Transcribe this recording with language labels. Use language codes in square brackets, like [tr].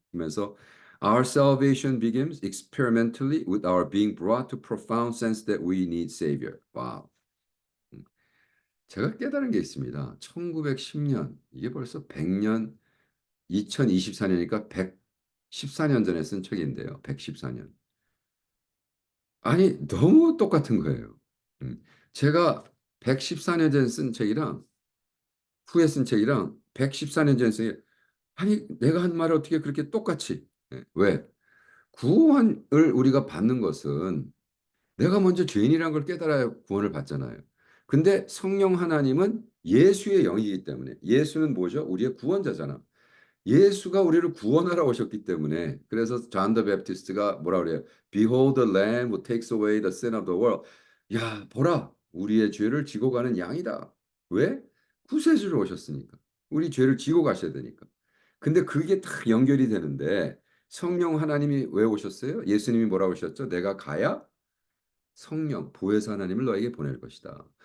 [en] 그러면서 Our salvation begins experimentally with our being brought to profound sense that we need Savior. [ko] 와우. 제가 깨달은 게 있습니다. 1910년, 이게 벌써 100년, 2024년이니까 114년 전에 쓴 책인데요. 114년. 아니, 너무 똑같은 거예요. 제가 114년 전에 쓴 책이랑 후에 쓴 책이랑 114년 전에 쓴 책, 아니, 내가 한 말을 어떻게 그렇게 똑같이. 왜? 구원을 우리가 받는 것은 내가 먼저 죄인이라는 걸 깨달아야 구원을 받잖아요. 근데 성령 하나님은 예수의 영이기 때문에 예수는 뭐죠? 우리의 구원자잖아. 예수가 우리를 구원하러 오셨기 때문에 그래서 존 더 베프티스트가 뭐라 그래요? [en] Behold the lamb who takes away the sin of the world. [ko] 야, 보라. 우리의 죄를 지고 가는 양이다. 왜? 구세주로 오셨으니까. 우리 죄를 지고 가셔야 되니까. 근데 그게 다 연결이 되는데 성령 하나님이 왜 오셨어요? 예수님이 뭐라고 하셨죠? 내가 가야 성령, 보혜사 하나님을 너에게 보낼 것이다.